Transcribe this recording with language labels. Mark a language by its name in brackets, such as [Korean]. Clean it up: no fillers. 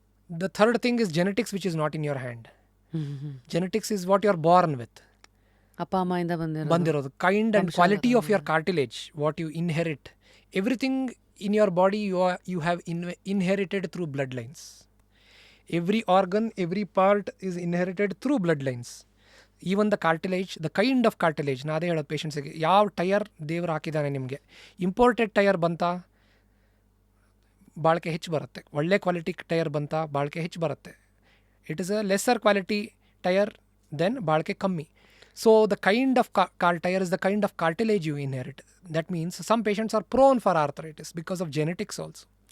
[English] The third thing is genetics which is not in your hand. Genetics is what you are born with, [Kannada] ಅಪ್ಪ ಅಮ್ಮೆಯಿಂದ ಬಂದಿರೋದು. [English] Kind and quality of your cartilage, what you inherit, everything in your body you have inherited through bloodlines. Every organ, every part is inherited through bloodlines. Even the cartilage, the kind of cartilage, [Kannada] ನಾ ಅದೇ ಹೇಳೋದು ಪೇಷಂಟ್ಸಿಗೆ, ಯಾವ tyre ದೇವ್ರು ಹಾಕಿದ್ದಾನೆ ನಿಮಗೆ. Imported tyre ಬಂತ ಬಾಳಿಕೆ ಹೆಚ್ಚು ಬರುತ್ತೆ, ಒಳ್ಳೆ ಕ್ವಾಲಿಟಿ ಟಯರ್ ಬಂತ ಬಾಳಿಕೆ ಹೆಚ್ಚು ಬರುತ್ತೆ. [English] it is a lesser quality tyre than [Kannada] ಬಾಳಿಕೆ ಕಮ್ಮಿ. [English] So the kind of tire is the kind of cartilage you inherit. That means some patients are prone for arthritis because of genetics also.